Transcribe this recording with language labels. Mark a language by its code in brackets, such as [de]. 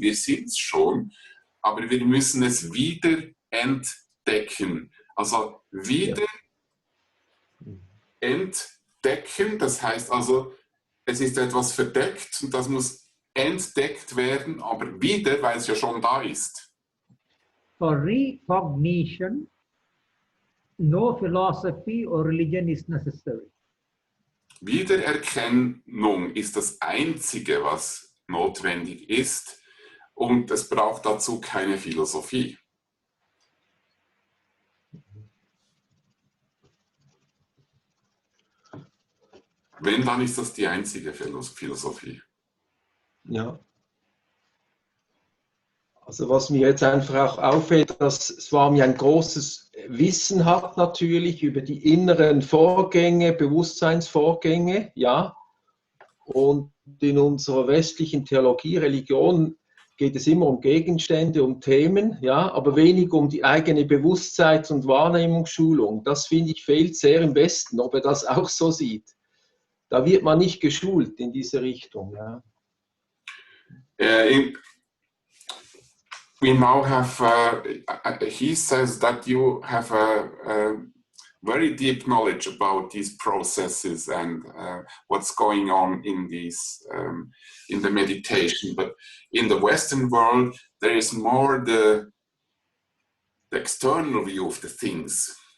[de] Wir sind es schon. Aber wir müssen es wieder entdecken. Also wieder entdecken. Das heißt also, es ist etwas verdeckt und das muss entdeckt werden, aber wieder, weil es ja schon da ist. For recognition, no philosophy or religion is necessary. Wiedererkennung ist das Einzige, was notwendig ist, und es braucht dazu keine Philosophie. Wenn, dann ist das die einzige Philosophie. Ja. Also was mir jetzt einfach auch auffällt, dass Swami ein großes Wissen hat natürlich über die inneren Vorgänge, Bewusstseinsvorgänge, ja. Und in unserer westlichen Theologie, Religion geht es immer um Gegenstände, um Themen, ja, aber wenig um die eigene Bewusstseits- und Wahrnehmungsschulung. Das finde ich fehlt sehr im Westen, ob er das auch so sieht. Da wird man nicht geschult in diese Richtung, ja. [en] We now have, he says that you have a very deep knowledge about these processes and what's going on in these, in the meditation. But in the Western world, there is more the external view of the things.